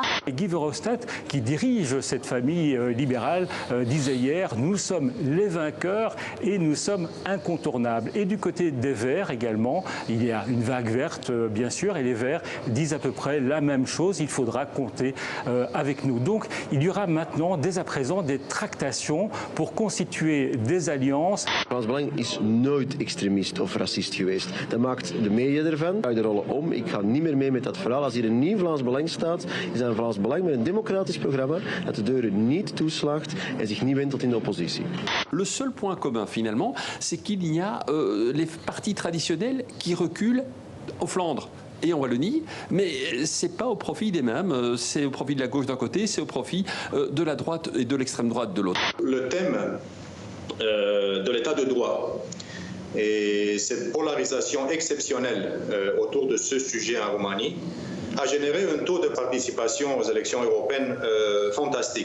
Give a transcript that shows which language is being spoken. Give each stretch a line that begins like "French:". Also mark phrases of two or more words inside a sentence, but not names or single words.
French: Guy Verhofstadt, qui dirige cette famille libérale, disait hier « Nous sommes les vainqueurs et nous sommes incontournables ». Et du côté des Verts également, il y a une vague verte, bien sûr, et les Verts disent à peu près la même chose. Il faudra compter avec nous. Donc, il y aura maintenant, dès à présent, des tractations pour constituer des alliances.
Dutch: Vlaams Belang is nooit extremist of racist geweest. Dat maakt de media ervan. Draai de rollen om. Ik ga niet meer mee met dat verhaal. Als hier een nieuw Vlaams Belang staat, is dat een Vlaams Belang met een democratisch programma dat de deuren niet toeslaagt en zich niet wendt tot in de oppositie.
French: Le seul point commun finalement, c'est qu'il y a les partis traditionnels qui reculent aux Flandres et en Wallonie, mais c'est pas au profit des mêmes, c'est au profit de la gauche d'un côté, c'est au profit de la droite et de l'extrême droite de l'autre. Le thème de l'état de droit et cette polarisation exceptionnelle autour de ce sujet en Roumanie a généré un taux de participation aux élections européennes fantastique.